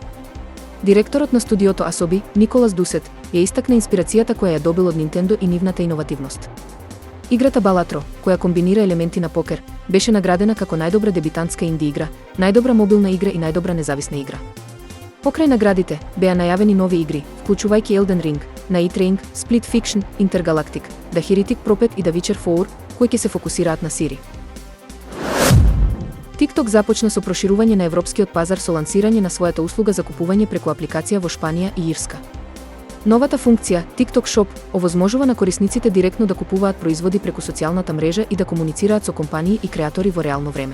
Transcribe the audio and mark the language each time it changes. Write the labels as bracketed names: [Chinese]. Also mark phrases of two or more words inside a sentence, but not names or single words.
[Macedonian] Директорот на студиото Асоби, Николас Дусет, ја истакна инспирацијата која ја добил од Nintendo и нивната иновативност. Играта Балатро, која комбинира елементи на покер, беше наградена како најдобра дебитантска инди игра, најдобра мобилна игра и најдобра независна игра. Покрај наградите, беа најавени нови игри, вклучувајќи Elden Ring, Night Train, Split Fiction, Intergalactic, The Heretic Prophet и The Witcher 4, кои ќе се фокусираат на Сири. TikTok започна со проширување на европскиот пазар со лансирање на својата услуга за купување преку апликација во Шпанија и Ирска. Новата функција, TikTok Shop, овозможува на корисниците директно да купуваат производи преку социјалната мрежа и да комуницираат со компании и креатори во реално време.